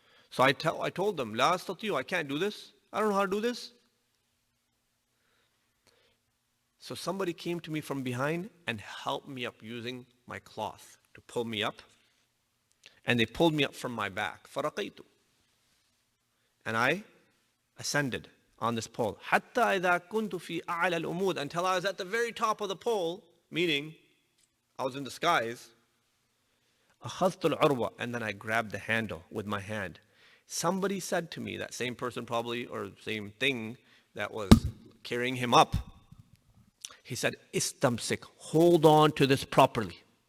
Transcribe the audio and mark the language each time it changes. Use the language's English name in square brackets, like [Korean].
[English] So I told them, [Arabic] La astati'u, [English] I can't do this. I don't know how to do this. So somebody came to me from behind and helped me up using my cloth to pull me up. And they pulled me up from my back. [Arabic] فَرَقَيْتُ. [English] And I ascended on this pole. [Arabic] حَتَّى إِذَا كُنْتُ فِي أَعْلَى الْأُمُودِ. [English] Until I was at the very top of the pole, meaning I was in the skies. [Arabic] أَخَذْتُ الْعُرْوَةِ. [English] And then I grabbed the handle with my hand. Somebody said to me, that same person probably, or same thing that was carrying him up, he said, [Arabic] istamsik, [English] hold on to this properly.